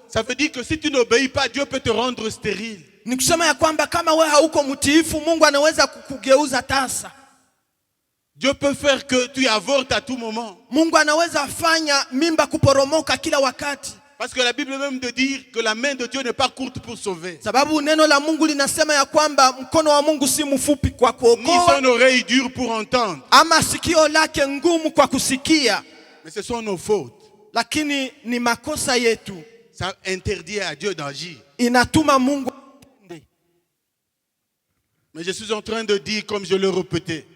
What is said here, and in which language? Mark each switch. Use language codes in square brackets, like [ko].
[fr] Ça veut dire que si tu n'obéis pas, Dieu peut te rendre stérile. [sw] Ni kusema ya kwamba kama wewe hauko mtiifu, Mungu anaweza kukugeuza tasa. [fr] Dieu peut faire que tu avortes à tout moment. [sw] Mungu anaweza fanya mimba kuporomoka kila wakati. [fr] Parce que la Bible même de dire que la main de Dieu n'est pas courte pour sauver. [sw] Sababu neno la Mungu linasema ya kwamba mkono wa Mungu si mfupi kwa kuokoa. [fr] Ni son oreille dure pour entendre. [sw] Ama sikio lake ngumu kwa kusikia. [fr] Mais ce sont nos fautes. [sw] Lakini ni makosa yetu. [fr] Ça interdit à Dieu d'agir. [sw] Inatuma Mungu. [fr] Mais je suis en train de dire, comme je le répétais,